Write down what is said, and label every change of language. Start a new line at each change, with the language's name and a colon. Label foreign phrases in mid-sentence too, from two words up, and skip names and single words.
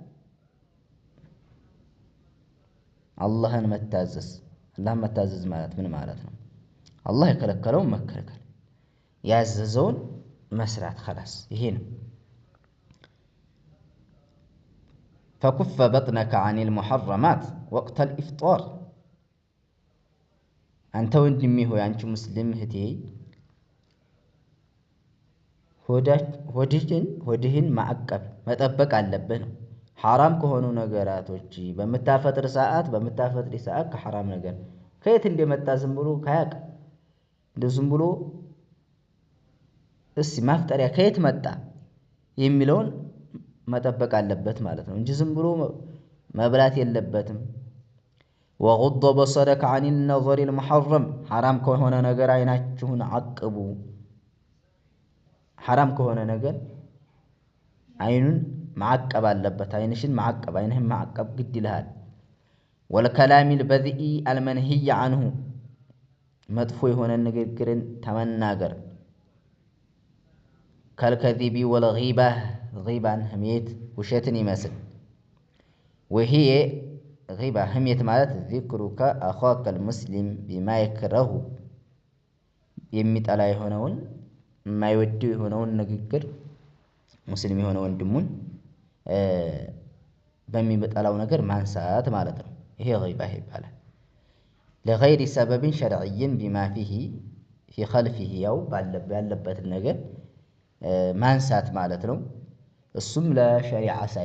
Amharic: አላህን መታዘዝ። አላህን መታዘዝ ማለት ምን ማለት ነው? አላህ የከለከለውን መከልከል፣ ያዘዘውን መስራት خلاص ይሄ ነው።
Arabic: فكف بطنك عن المحرمات وقت الإفطار
Amharic: አንተ ወንድሜ ሆይ አንቺ ሙስሊም እህቴ ሆድህን ማዕቀብ መጠበቅ አለብህ ነው። ሐራም ከሆኑ ነገራቶች በምታፈጥሪ ሰዓት ከሐራም ነገር ከየት እንደመጣ ዝም ብሎ ካያቅ ዝም ብሎ እስቲ ማፍጠሪያ ከየት መጣ የሚለውን መጠበቅ አለበት ማለት ነው እንጂ ዝም ብሎ መብላት የለበትም።
Arabic: وغض بصرك عن النظر المحرم
Amharic: حرام ከሆነ ነገር አይናችሁን አቅቡ። حرام ከሆነ ነገር አይኑን ማዕቀብ አለበት። አይንሽን ማዕቀብ፣ አይንህን ማዕቀብ ግድ ይልሃል።
Arabic: والكلام البذيء المنهي عنه
Amharic: መጥፎ የሆነ ንግግርን ተመናገር።
Arabic: كالكذب والغيبة غيبان هميت
Amharic: ውሸትን ይመስል
Arabic: وهي غيبة هميت ማለት ذكرك أخاك المسلم بما يكره
Amharic: የሚጠላ የሆነውን የማይወደው የሆነውን ንግግር ሙስሊም የሆነ ወንድሙን በሚጠላው ነገር ማንሳት ማለት ነው። ይሄ ገይባ ይባላል።
Arabic: لغير سبب شرعي بما فيه في خلفه
Amharic: ያው ያለበትን ነገር ማንሳት ማለት ነው። እሱም ለሸሪዓ